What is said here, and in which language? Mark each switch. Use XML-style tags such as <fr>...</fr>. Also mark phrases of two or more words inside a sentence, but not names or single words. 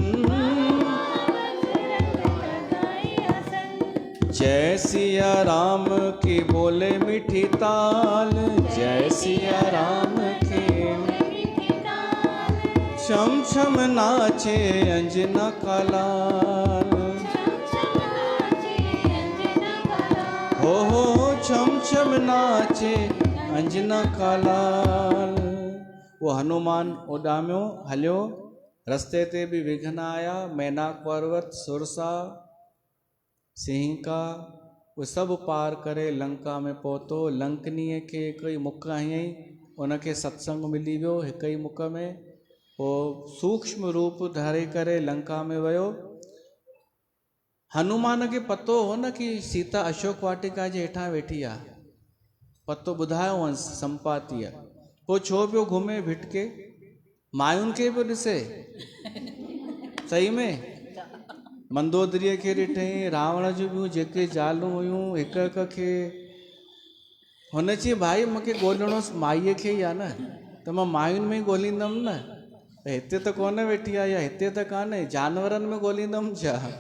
<hi>जय सिया राम की बोले मीठी ताल, जय सिया राम की छम छम नाचे अंजना का लाल। हो छम छम नाचे अंजना का लाल।</hi> <sd>वो हनुमान उॾामियो हलियो, रस्ते ते बि विघ्न आया। मैनाक पर्वत, सुरसा, सिंहिका वो सभु पार करे लंका में पहुतो। लंकनीअ खे हिकु ई मुख हयईं, उनखे सत्संग मिली वियो हिकु ई मुख में। पोइ सूक्ष्म रूप धारे करे लंका में वियो। हनुमान खे पतो हो न कि सीता अशोक वाटिका जे हेठां वेठी आहे, पतो ॿुधायो हुअंसि संपातीअ। पोइ छो पियो घुमे भिटके, मायुनि खे पियो ॾिसे। सही में मंदोदरीअ खे ॾिठईं, रावण जूं ॿियूं जेके ज़ालूं हुयूं हिक हिक खे हुन चई भाई मूंखे ॻोल्हणो माईअ खे ई आहे न, त मां मायुनि में ई ॻोल्हींदमि न, हिते त कोन वेठी आहे या हिते त कान्हे, जानवरनि में ॻोल्हींदमि छा?</sd>